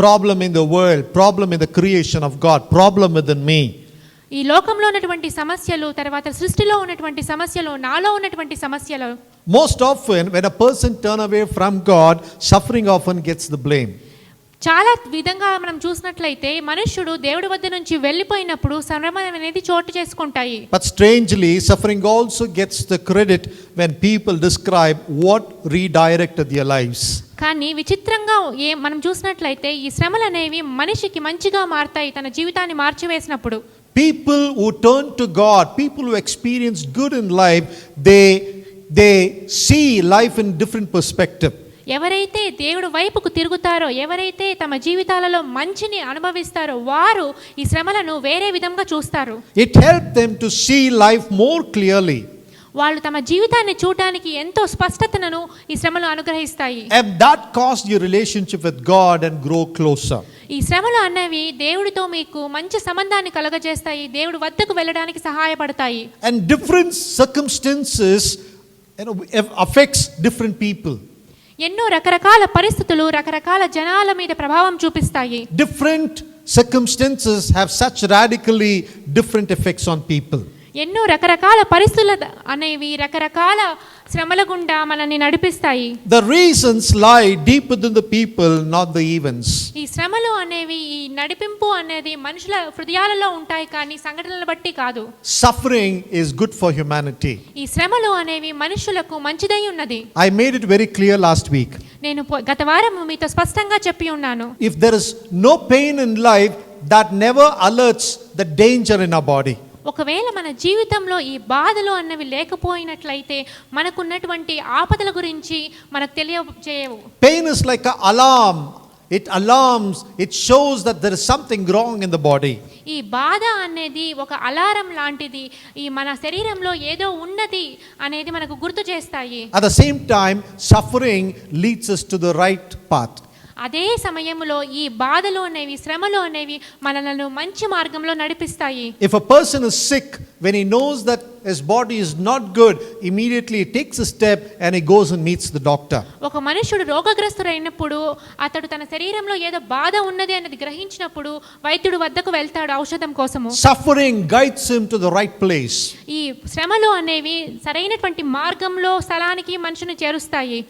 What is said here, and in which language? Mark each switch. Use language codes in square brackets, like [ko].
[en] Problem in the world, problem in the creation of God, problem within me. [te] ఈ లోకంలో ఉన్నటువంటి సమస్యలు, తర్వాత సృష్టిలో ఉన్నటువంటి సమస్యలు, నాలో ఉన్నటువంటి సమస్యలు. [en] Most often when a person turn away from God, suffering often gets the blame. [te] చాలా విధంగా మనం చూసినట్లయితే మనుష్యుడు దేవుడి వద్ద నుంచి వెళ్ళిపోయినప్పుడు శ్రమ అనేది చోటు చేసుకుంటాయి. [en] But strangely, suffering also gets the credit when people describe what redirected their lives. [te] కానీ విచిత్రంగా మనం చూసినట్లయితే ఈ శ్రమలు అనేవి మనిషికి మంచిగా మారతాయి, తన జీవితాన్ని మార్చివేసినప్పుడు. [en] People who turn to God, people who experience good in life, they see life in different perspective. [te] ఎవరైతే దేవుడి వైపుకు తిరుగుతారో, ఎవరైతే తమ జీవితాలలో మంచిని అనుభవిస్తారో వారు ఈ శ్రమలను వేరే విధంగా చూస్తారు. [en] It helped them to see life more clearly. [te] వాళ్ళు తమ జీవితాన్ని చూడడానికి ఎంతో స్పష్టతను ఈ శ్రమలు అనుగ్రహిస్తాయి. [en] And that caused your relationship with God and grow closer. [te] ఈ శ్రమలు అన్నవి దేవుడితో మీకు మంచి సంబంధాన్ని కలగజేస్తాయి, దేవుడి వద్దకు వెళ్ళడానికి సహాయపడతాయి. [en] And different circumstances, affects different people. [te] ఎన్నో రకరకాల పరిస్థితులు రకరకాల జనాల మీద ప్రభావం చూపిస్తాయి. [en] Different circumstances have such radically different effects on people. [te] ఎన్నో రకరకాల పరిస్థితులు అనేవి రకరకాల శ్రమల గుండా మనల్ని నడిపిస్తాయి. [en] The reasons lie deep within the people, not the events. [te] ఈ శ్రమలు అనేవి, ఈ నడిపింపు అనేది మనుషుల హృదయాలలో ఉంటాయి కానీ సంఘటనలను బట్టి కాదు. [en] Suffering is good for humanity. [te] ఈ శ్రమలు అనేవి మనుషులకు మంచిదై ఉన్నది. [en] I made it very clear last week. [te] నేను గత వారం మీతో స్పష్టంగా చెప్పి ఉన్నాను. [en] If there is no pain in life, that never alerts the danger in our body. [te] ఒకవేళ మన జీవితంలో ఈ బాధలు అన్నవి లేకపోయినట్లయితే మనకున్నటువంటి ఆపదల గురించి మనకు తెలియజేయవు. [en] Pain is like an alarm. It alarms, it shows that there is something wrong in the body. [te] ఈ బాధ అనేది ఒక అలారం లాంటిది, ఈ మన శరీరంలో ఏదో ఉన్నది అనేది మనకు గుర్తు చేస్తాయి. [en] At the same time, suffering leads us to the right path. [te] అదే సమయంలో ఈ బాధలు అనేవి, శ్రమలు అనేవి మనలను మంచి మార్గంలో నడిపిస్తాయి. [en] If a person is sick, when he knows that his body is not good, immediately he takes a step and he goes and meets the doctor. [te] ఒక మనుషుడు రోగగ్రస్తుడైనప్పుడు అతడు తన శరీరంలో ఏదో బాధ ఉన్నది అనేది గ్రహించినప్పుడు వైద్యుడి వద్దకు వెళ్తాడు ఔషధం కోసము. [en] Suffering guides him to the right place. [te] ఈ శ్రమలు అనేవి సరైనటువంటి మార్గంలో స్థలానికి మనుషుని చేరుస్తాయి.